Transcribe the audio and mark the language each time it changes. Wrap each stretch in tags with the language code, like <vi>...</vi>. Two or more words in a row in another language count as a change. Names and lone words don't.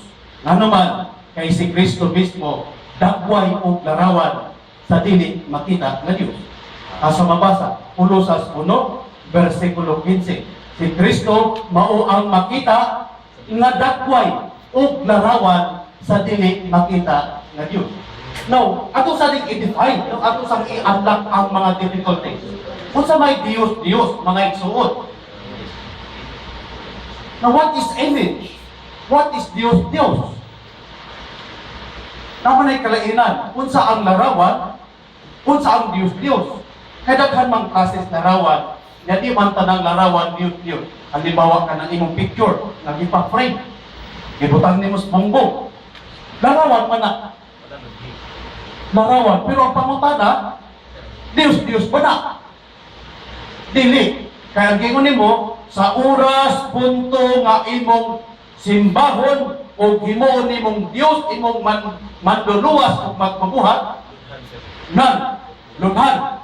<ceb>Nga naman, kay si Kristo mismo, dakway o larawan sa dili makita na Diyos. Asa mabasa, Kolosas 1, versikulo 15. Si Kristo mao ang makita nga dakway o larawan sa dili makita nga Diyos. Now, ato sa i-define, ato sa i-unlock ang mga difficulties. Kung sa may Diyos, Diyos, mga igsuot.</ceb> <en>Now, what is image? What is Diyos, Diyos?</en> <ceb>Naman ay kalainan. Kung sa ang larawan, kung sa ang Diyos, Diyos. Kaya daghan mang klases larawan, na di man tanang larawan, Diyos, Diyos. Halimbawa ka ng imong picture, nag-ipa-frame. Ibutang ni mo sa bongbong. Larawan man na. Larawan. Pero ang pangutana, Diyos, Diyos ba na? Dili. Kaya ang gingon nimo sa oras, punto nga imong simbahon o himuon nimong Diyos, imong manluluwas o magmabuhat, nan, lunhan.</ceb>